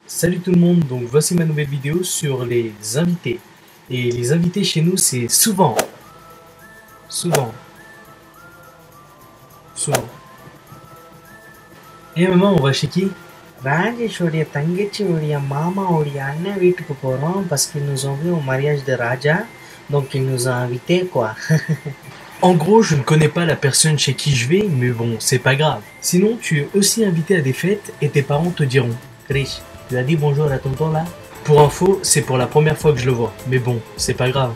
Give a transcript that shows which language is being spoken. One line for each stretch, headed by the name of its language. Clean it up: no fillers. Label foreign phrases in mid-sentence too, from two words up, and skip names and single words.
French: Salut tout le monde, donc voici ma nouvelle vidéo sur les invités. Et les invités chez nous c'est souvent. Et maman, on va chez qui?
Tamil: ராஜேஷோடைய தங்கச்சியோடைய மாமாவுடைய அண்ணன் வீட்டுக்கு போகிறோம்
French: parce qu'ils nous ont vu au mariage de Raja, donc ils nous ont invités quoi. En gros, je ne connais pas la personne chez qui je vais, mais bon, c'est pas grave. Sinon, tu es aussi invité à des fêtes et tes parents te diront. Chris, tu as dit bonjour à tonton là? Pour info, c'est pour la première fois que je le vois, mais bon, c'est pas grave.